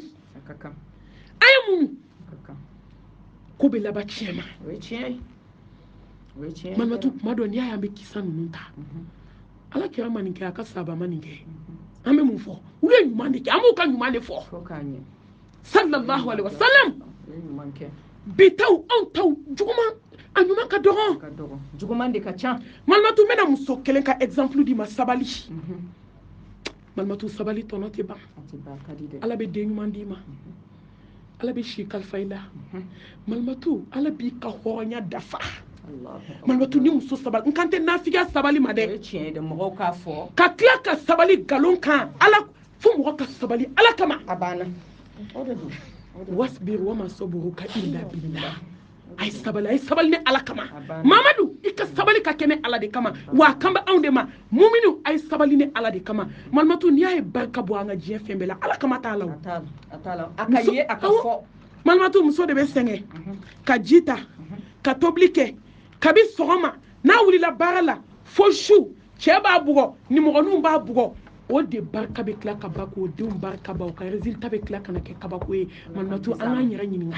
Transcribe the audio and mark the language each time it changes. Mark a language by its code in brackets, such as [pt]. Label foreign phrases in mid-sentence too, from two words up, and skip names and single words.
[bm] a ka kan a ye mun a ka kan ko bɛ laban tiɲɛ ma o ye tiɲɛ ye o ye tiɲɛ ye malimatu kuma dɔ n'i y'a ye an bɛ kisa ninnu ta Mhm. ala kira ma nin kɛ a ka sahaba ma nin kɛ an bɛ mun fɔ u ye ɲuman de kɛ an b'u ka ɲuman de fɔ fo k'a ɲɛ [ar] صلى الله عليه وسلم [bm] o ye ɲuman kɛ bi taw anw taw juguman a ɲuman ka dɔgɔ ka dɔgɔ juguman de ka ca malimatu n bɛna muso kelen ka exemple di ma sabali Mhm. malimatu sabali tɔnɔ tɛ ban a tɛ ban ka di dɛ ala bɛ den ɲuman d'i ma ala bɛ si kalifa i la Mhm. malimatu ala b'i ka hɔrɔnya dafa [ar] الله أكبر. [bm] malimatu ni muso sabali n kan tɛ nafigiya sabali ma o dɛ ye tiɲɛ ye dɛ mɔgɔw k'a fɔ ka tila ka sabali nkalon kan ala fo mɔgɔ ka sabali ala kama a banna o de don o de don. [ar] واصبر وما صبرك إلا بالله [bm] a ye sabali ni ala kama banna. mamadu i ka sabali ka kɛ ni ala de kama wa a kan bɛ anw de ma muminu a ye sabali ni ala de kama malimatu n'i y'a ye barika bɔ an ka diɲɛ fɛn bɛɛ la ala kama t'a la o a t'a la a ka ye a ka fɔ malimatu muso de bɛ sɛgɛn ka ji ta ka tobili kɛ kabi sɔgɔma n'a wulila baara la fo su cɛ b'a bugɔ nimɔgɔninw b'a bugɔ o de barika bɛ tila ka ba k'o denw barika ba o ka résultat bɛ tila ka na kɛ kabako ye malimatu an k'an yɛrɛ ɲininka